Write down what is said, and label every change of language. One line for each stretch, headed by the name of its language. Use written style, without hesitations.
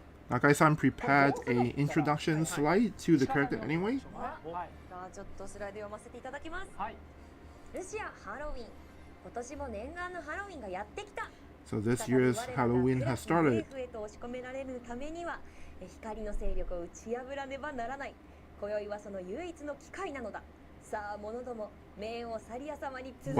English: Nakai-san prepared a introduction slide to the character anyway.
Japanese: はい。さあちょっとスライド読ませていただきます。はい。ルシアハロウィン。今年も念願のハロウィンがやってきた。
English: So this year's Halloween has started.
Japanese: 政府へと押し込められるためには光の勢力を打ち破らねばならない。今宵はその唯一の機会なのだ。さあ者ども冥王サリア様に続け